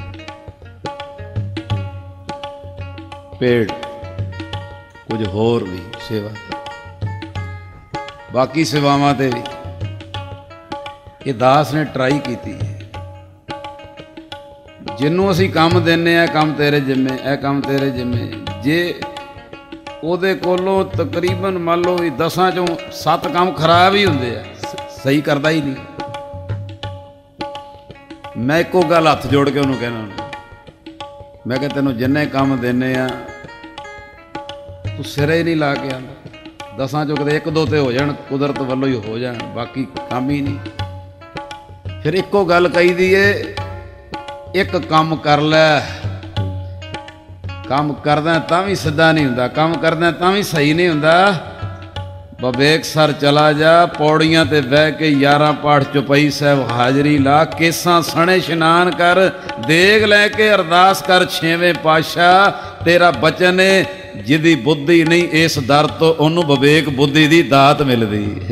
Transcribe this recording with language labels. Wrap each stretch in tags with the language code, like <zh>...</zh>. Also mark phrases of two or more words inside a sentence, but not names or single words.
<pa>ਪੇੜ ਕੁਛ ਹੋਰ ਭੀ ਸੇਵਾ, ਬਾਕੀ ਸੇਵਾਵਾਂ ਤੇ ਭੀ ਯੇ ਦਾਸ ਨੇ ਟ੍ਰਾਈ ਕੀ। ਜਿਨ੍ਹਾਂ ਅਸੀਂ ਕੰਮ ਦੇਣੇ ਆ, ਕੰਮ ਤੇਰੇ ਜ਼ਿੰਮੇ, ਏ ਕੰਮ ਤੇਰੇ ਜ਼ਿੰਮੇ। जे ਉਹਦੇ ਕੋਲੋਂ ਤਕਰੀਬਨ ਮੰਨ ਲਓ 10 ਚੋਂ 7 ਕੰਮ ਖ਼ਰਾਬ ਹੀ ਹੋਣਗੇ, ਸਹੀ ਕਰਦਾ ਹੀ ਨਹੀਂ। ਮੈਂ ਇੱਕੋ ਗੱਲ ਹੱਥ ਜੋੜ ਕੇ ਉਨ੍ਹਾਂਨੇ ਕਹਿਣਾ, ਮੈਂ ਕਿਆ ਤੈਨੂੰ ਜਿਨ੍ਹੇ ਕੰਮ ਦੇਣੇ ਆ ਤੂੰ ਸਿਰੇ ਹੀ ਨਹੀਂ ਲਾ ਕੇ ਆਣਾ। 10 ਚੋਂ ਕਦੇ 1-2 ਤਾਂ ਹੋ ਜਾਣ, ਕੁਦਰਤ ਵਾਲੋਂ ਹੀ ਹੋ ਜਾਣ, ਬਾਕੀ ਕੰਮ ਹੀ ਨਹੀਂ। ਫਿਰ ਇੱਕੋ ਗੱਲ ਕਹੀ ਦੀ ਹੈ, ਇੱਕ ਕੰਮ ਕਰ ਲੈ। ਕੰਮ ਕਰਦਾ ਤਾਂ ਭੀ ਸਿੱਧਾ ਨਹੀਂ ਹੁੰਦਾ, ਕੰਮ ਕਰਦਾ ਤਾਂ ਭੀ ਸਹੀ ਨਹੀਂ ਹੁੰਦਾ। ਵਿਵੇਕ ਸਰ ਚਲਾ ਜਾ, ਪੌੜੀਆਂ ਤੇ ਬਹਿ ਕੇ 11 ਪਾਠ ਚੁਪਈ ਸਾਹਿਬ ਹਾਜ਼ਰੀ ਲਾ, ਕੇਸਾਂ ਸਣੇ ਇਸ਼ਨਾਨ ਕਰ, ਦੇਗ ਲੈ ਕੇ ਅਰਦਾਸ ਕਰ ਛੇਵੇਂ ਪਾਤਸ਼ਾਹ। ਤੇਰਾ ਬਚਨ ਏ ਜਿਹਦੀ ਬੁੱਧੀ ਨਹੀਂ ਇਸ ਦਰ ਤੋਂ ਉਹਨੂੰ ਵਿਵੇਕ ਬੁੱਧੀ ਦੀ ਦਾਤ ਮਿਲਦੀ।</pa>